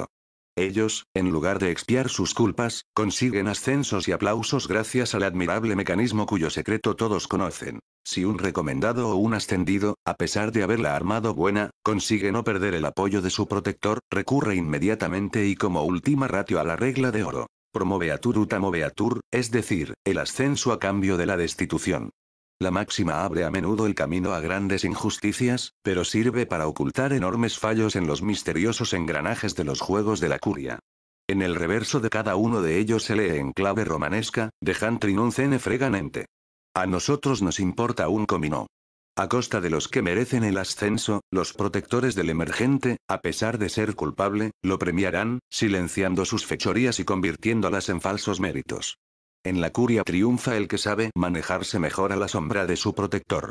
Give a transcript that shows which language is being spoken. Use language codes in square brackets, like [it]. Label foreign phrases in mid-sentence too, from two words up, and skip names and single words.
[es] Ellos, en lugar de expiar sus culpas, consiguen ascensos y aplausos gracias al admirable mecanismo cuyo secreto todos conocen. Si un recomendado o un ascendido, a pesar de haberla armado buena, consigue no perder el apoyo de su protector, recurre inmediatamente y como última ratio a la regla de oro. [la] Promoveatur ut amoveatur, [es] es decir, el ascenso a cambio de la destitución. La máxima abre a menudo el camino a grandes injusticias, pero sirve para ocultar enormes fallos en los misteriosos engranajes de los juegos de la curia. En el reverso de cada uno de ellos se lee en clave romanesca, dejant trinuncene freganente. A nosotros nos importa un comino. A costa de los que merecen el ascenso, los protectores del emergente, a pesar de ser culpable, lo premiarán, silenciando sus fechorías y convirtiéndolas en falsos méritos. En la curia triunfa el que sabe manejarse mejor a la sombra de su protector.